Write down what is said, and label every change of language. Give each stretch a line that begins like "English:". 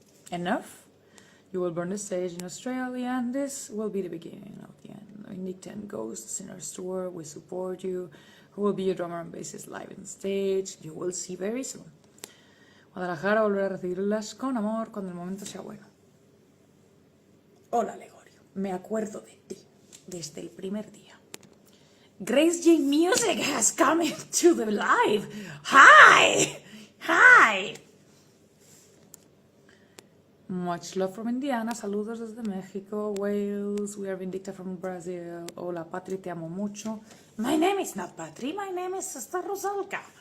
English: Enough? You will burn the stage in Australia, and this will be the beginning of the end. Vindicta and Ghosts in our tour, we support you. Who will be your drummer and bassist live on stage? You will see very soon.
Spanish: Guadalajara volverá a recibirlas con amor cuando el momento sea bueno. Hola, Legorio. Me acuerdo de ti desde el primer día.
English: Grace J Music has come into the live. Hi! Hi! Much love from Indiana.
Spanish: Saludos desde México.
English: Wales. We are Vindicta from Brazil.
Spanish: Hola, Patri, te amo mucho.
English: My name is not Patri. My name is Sister Rusalka.